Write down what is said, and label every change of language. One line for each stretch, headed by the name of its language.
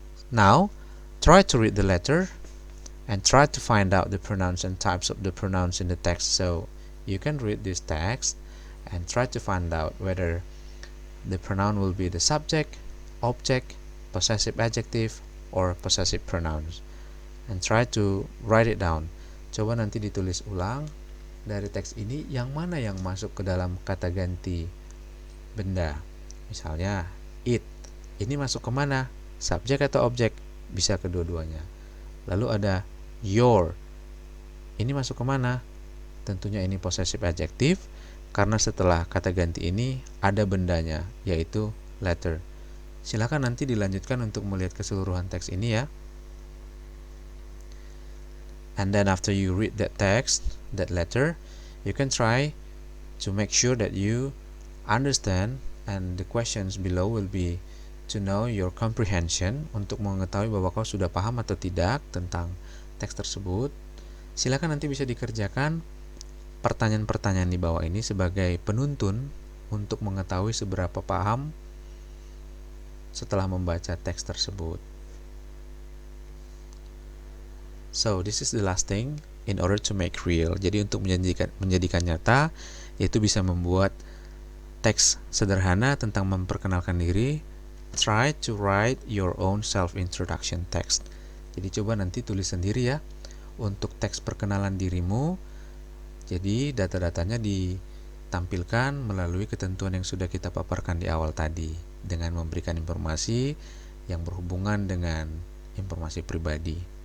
English: Now, try to read the letter and try to find out the pronouns and types of the pronouns in the text. So you can read this text and try to find out whether the pronoun will be the subject, object, possessive adjective, or possessive pronouns. And try to write it down.
Indonesian: Coba nanti ditulis ulang dari teks ini yang mana yang masuk ke dalam kata ganti benda. Misalnya it, ini masuk ke mana? Subjek atau objek? Bisa kedua-duanya. Lalu ada your, ini masuk ke mana? Tentunya ini possessive adjective karena setelah kata ganti ini ada bendanya, yaitu letter. Silakan nanti dilanjutkan untuk melihat keseluruhan teks ini ya.
English: And then after you read that text, that letter, you can try to make sure that you understand, and the questions below will be to know your comprehension,
Indonesian: untuk mengetahui bahwa kau sudah paham atau tidak tentang teks tersebut. Silakan nanti bisa dikerjakan pertanyaan-pertanyaan di bawah ini sebagai penuntun untuk mengetahui seberapa paham setelah membaca teks tersebut.
English: So this is the last thing in order to make real.
Indonesian: Jadi untuk menjadikan nyata, yaitu bisa membuat teks sederhana tentang memperkenalkan diri.
English: Try to write your own self-introduction text.
Indonesian: Jadi coba nanti tulis sendiri ya untuk teks perkenalan dirimu. Jadi data-datanya ditampilkan melalui ketentuan yang sudah kita paparkan di awal tadi, dengan memberikan informasi yang berhubungan dengan informasi pribadi.